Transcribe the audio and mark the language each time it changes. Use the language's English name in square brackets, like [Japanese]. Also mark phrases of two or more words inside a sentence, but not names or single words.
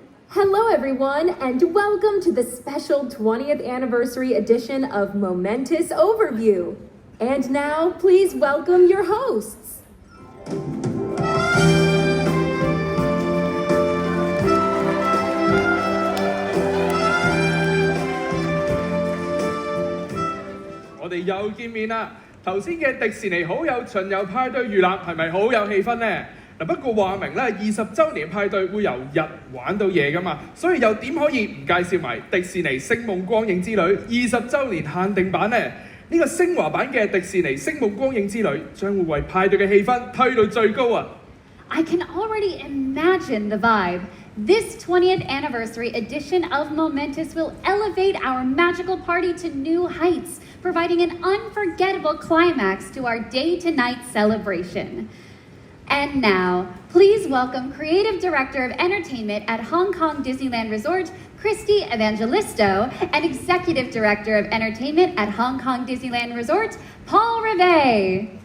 [English] Hello, everyone, and welcome to the special 20th anniversary edition of Momentous Overview. And now, please welcome your hosts. [Cantonese] 我哋又見面啦！頭先嘅迪士尼好友巡遊派對預覽係咪好有氣氛呢？不過話明咧，20週年派對會由日玩到夜噶嘛，所以又點可以唔介紹埋迪士尼星夢光影之旅20週年限定版呢？呢個升華版嘅迪士尼星夢光影之旅將會為派對嘅氣氛推到最高啊！ [English] I can already imagine the vibe. This 20th anniversary edition of Momentous will elevate our magical party to new heights, providing an unforgettable climax to our day-to-night celebration. And now, please welcome Creative Director of Entertainment at Hong Kong Disneyland Resort, Christy Evangelisto, and Executive Director of Entertainment at Hong Kong Disneyland Resort, Paul Rivet.